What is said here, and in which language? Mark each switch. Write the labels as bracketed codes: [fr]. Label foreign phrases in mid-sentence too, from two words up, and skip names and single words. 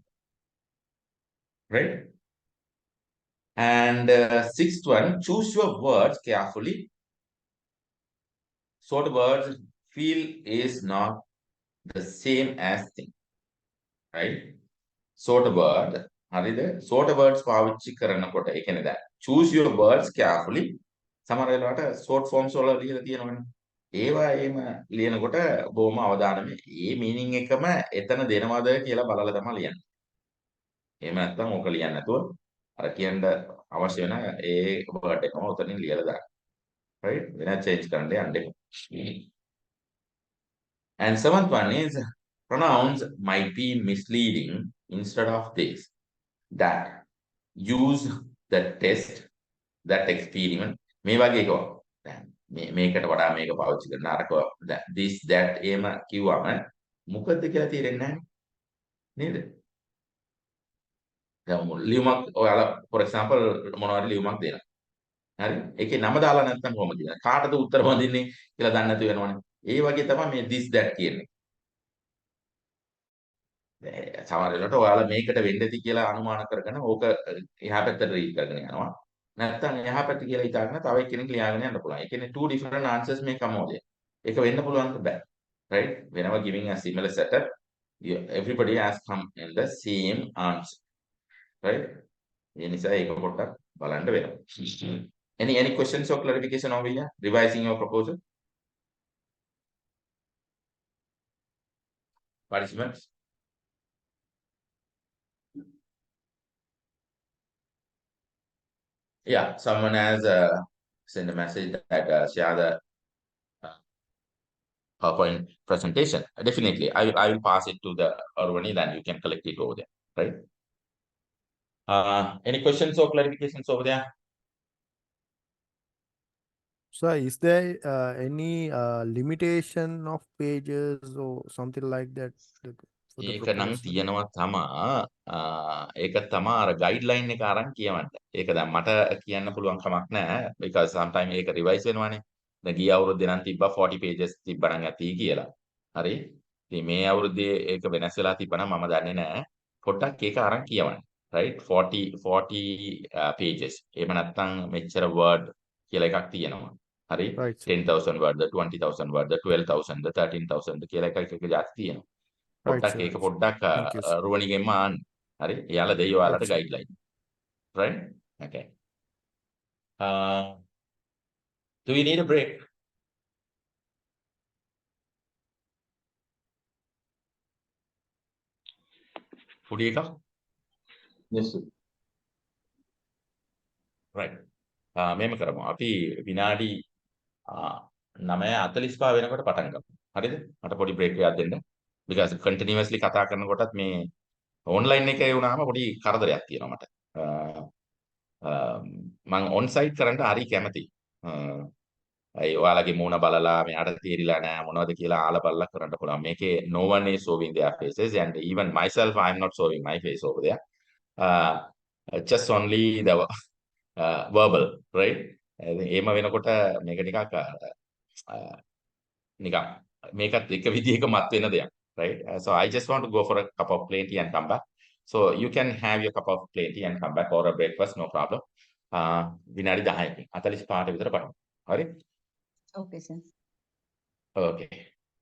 [en] right? and sixth one, choose your words carefully so the words feel is not the same as thing, right? Sort word හරිද? sort words [si] පාවිච්චි කරනකොට ඒ කියන්නේ දැන් [en] choose your words carefully. [si] සමහර වෙලාවට [en] short forms [si] වල ලියලා තියෙනවනේ. ඒවා එහෙම ලියනකොට බොහොම අවධානයෙන් ඒ meaning එකම එතන දෙනවද කියලා බලලා තමයි ලියන්නේ. එහෙම නැත්නම් ඕක ලියන්නේ නැතුව අර කියන්න අවශ්‍ය වෙන ඒ word එකම උතනින් ලියලා දාන්න. right? වෙන change කරන්න යන්න එපා. [en] And seventh one is pronouns might be misleading instead of this. That use the test, that experiment. [si] මේ වගේ එකක්. දැන් මේකට වඩා මේක පාවිච්චි කරන අරක [en] this that [si] එහෙම කිව්වම මොකද්ද කියලා තේරෙන්නේ නැහැ නේද? දැන් ලියුමක් ඔයාලා [en] for example [si] මොනවාරි ලියුමක් දෙනවා. හරි? ඒකේ නම දාලා නැත්නම් කොහොමද කියන්නේ? කාටද උත්තර වඳින්නේ කියලා දන්නේ නැතු වෙනවනේ. ඒ වගේ තමයි මේ [en] this that [si] කියන්නේ. සමහර වෙලාවට ඔයාලා මේකට වෙන්න ඇති කියලා අනුමාන කරගෙන ඕක එහා පැත්තට රීඩ් කරගෙන යනවා. නැත්නම් එහා පැත්ත කියලා හිතාගෙන තව එක්කෙනෙක් ලියාගෙන යන්න පුළුවන්. ඒ කියන්නේ [en] two different answers may come out there. [si] ඒක වෙන්න පුළුවන්ද බෑ. [en] Right? Whenever giving a similar setup, everybody has come in the same answer. Right? [si] ඒ නිසා ඒක පොඩ්ඩක් බලන්න වෙනවා. [en] Any questions or clarification over here? Revising your proposal? Participants? Yeah, someone has sent a message that share the PowerPoint presentation. Definitely, I will pass it to the Arvani, then you can collect it over there, right? Any questions or clarifications over there? So is there any limitation of pages or something like that for the [si] ඒක නම් [en] proposal? [si] තියෙනවා තමා ඒක තමා අර ගයිඩ්ලයින් එක අරන් කියවන්න. ඒක දැන් මට කියන්න පුළුවන් කමක් නැහැ [en] because sometimes [si] ඒක රිවයිස් වෙනවානේ. දැන් ගිය අවුරුද්දේ නම් තිබ්බා 40 pages තිබ්බනම් ඇති කියලා. හරි? ඉතින් මේ අවුරුද්දේ ඒක වෙනස් වෙලා තිබ්බනම් මම දන්නේ නැහැ. පොඩ්ඩක් ඒක අරන් කියවන්න. right 40 pages. එහෙම නැත්නම් මෙච්චර word කියලා එකක් තියෙනවා. හරි? [en] Right, sir. [si] 10,000 word 20,000 word 12,000 13,000 කියලා එක જાති තියෙනවා. [en] Right, [si] පොඩ්ඩක් [en] sir. [si] ඒක [en] Right, sir. [si] පොඩ්ඩක් [en] Thank you, sir. [si] රුවණිගෙන්ම ආන්න. හරි? එයාලා දෙයි ඔයාලට [en] Right, sir. [si] ගයිඩ්ලයින්. [en] right? Okay. Do we need a break? [si] පොඩි එකක්? [en] Yes, sir. [si] right. මෙහෙම කරමු. අපි විනාඩි 9:45 වෙනකොට පටන් ගමු. හරිද? මට පොඩි බ්‍රේක් එකක් දෙන්න. [en] because continuously [si] කතා කරනකොටත් මේ ඔන්ලයින් එකේ වුණාම පොඩි කරදරයක් තියෙනවා මට. මම ඔන් සයිට් කරන්න හරි කැමතියි. ඒ ඔයාලගේ මූණ බලලා මෙයාට තේරිලා නැහැ මොනවද කියලා ආලා බලලා කරන්න පුළුවන්. [en] මේකේ no one is showing their faces and even myself I am not showing my face over there. Just only the verbal, right? [si] එහෙම වෙනකොට මේක නිකන් නිකන් මේකත් එක විදිහක මත් වෙන දෙයක්, [en] right? So I just want to go for a cup of plain tea and come back. So you can have your cup of plain tea and come back or a breakfast, no problem. [si] විනාඩි 10කින් 45ට විතර බලමු. හරි? [en] Okay, sir. Okay.